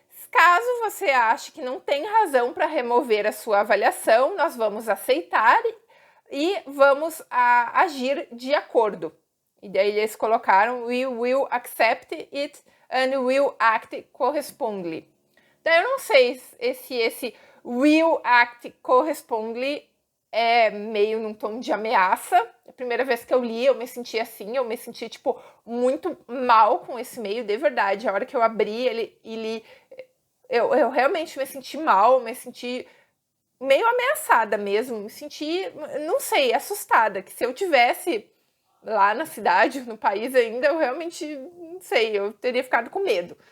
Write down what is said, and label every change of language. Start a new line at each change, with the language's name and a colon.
Portuguese: Caso você ache que não tem razão para remover a sua avaliação, nós vamos aceitar e vamos agir de acordo. E daí eles colocaram
English: we will accept it and will act correspondingly.
Portuguese: Daí eu não sei se esse
English: will act correspondingly
Portuguese: é meio num tom de ameaça. A primeira vez que eu li, eu me senti assim, eu me senti, tipo, muito mal com esse e-mail, de verdade. A hora que eu abri ele e li, eu realmente me senti mal, me senti meio ameaçada mesmo, me senti, não sei, assustada, que se eu tivesse lá na cidade, no país ainda, eu realmente, não sei, eu teria ficado com medo.